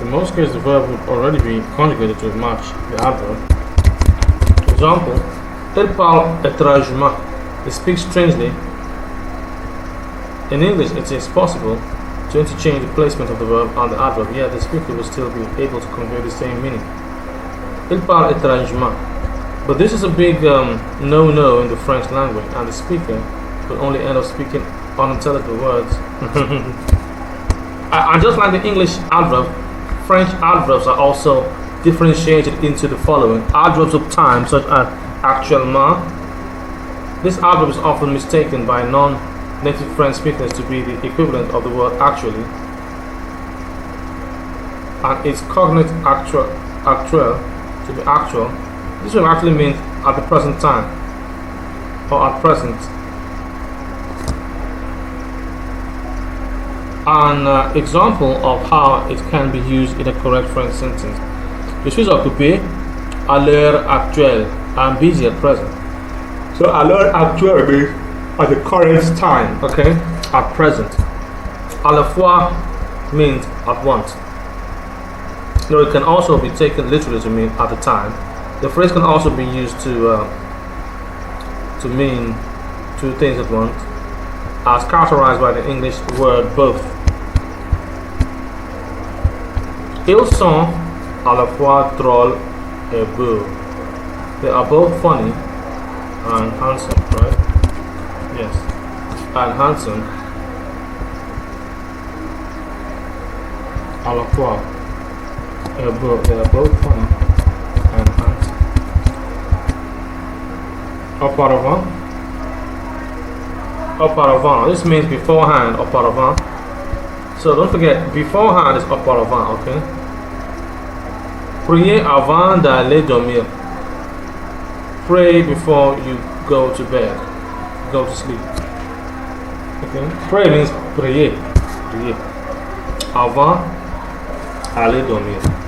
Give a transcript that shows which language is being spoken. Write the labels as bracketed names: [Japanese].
[English] In most cases, the verb would already be conjugated to match the adverb. For example, [French] elle parle étrangement. [English] It speaks strangely. In English, it is possible to interchange the placement of the verb and the adverb, yet the speaker will still be able to convey the same meaning. [French] Il parle étrangement. [English] But this is a big no-no in the French language, and the speaker will only end up speaking unintelligible words. And just like the English adverb, French adverbs are also differentiated into the following. Adverbs of time, such as actuellement. This adverb is often mistaken by non-native French speakers to be the equivalent of the word actually, and its cognate actuel to be actual. This will actually mean at the present time or at present. An example of how it can be used in a correct French sentence. [French] Je suis occupé à l'heure actuelle. [English] I'm busy at present. So [French] à l'heure actuelle [English] means at the current time, okay? At present. À la fois means at once. No, it can also be taken literally to mean at the time. The phrase can also be used to mean two things at once, as characterized by the English word both. [French] Ils sont à la fois drôles et beaux. [English] They are both funny and handsome, right? Yes. And handsome. [French] À la fois et beaux. [English] They are both funny and handsome. [French] Auparavant. [English] Auparavant. This means beforehand, auparavant. So don't forget, beforehand is auparavant, okay? [French] Priez avant d'aller dormir. [English] Pray before you go to bed, go to sleep. Okay? Pray means [French] prier. Prier. Avant aller dormir.